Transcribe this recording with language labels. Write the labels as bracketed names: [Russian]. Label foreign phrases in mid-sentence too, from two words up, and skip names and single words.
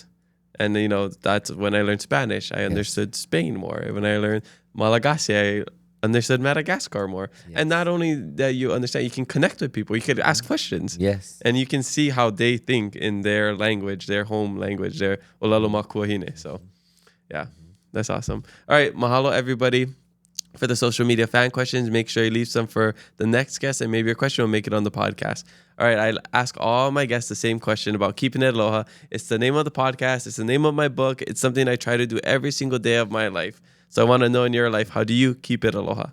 [English] And, you know, that's when I learned Spanish. I understood Spain more. When I learned Malagasy, I understood Madagascar more. And not only that you understand, you can connect with people. You can ask questions. Yes. And you can see how they think in their language, their home language, their [Hawaiian] ʻōlelo makua hine. [English] So, yeah, that's awesome. All right, mahalo everybody for the social media fan questions. Make sure you leave some for the next guest, and maybe your question will make it on the podcast. All right, I ask all my guests the same question about keeping it aloha. It's the name of the podcast. It's the name of my book. It's something I try to do every single day of my life. So I want to know in your life, how do you keep it aloha?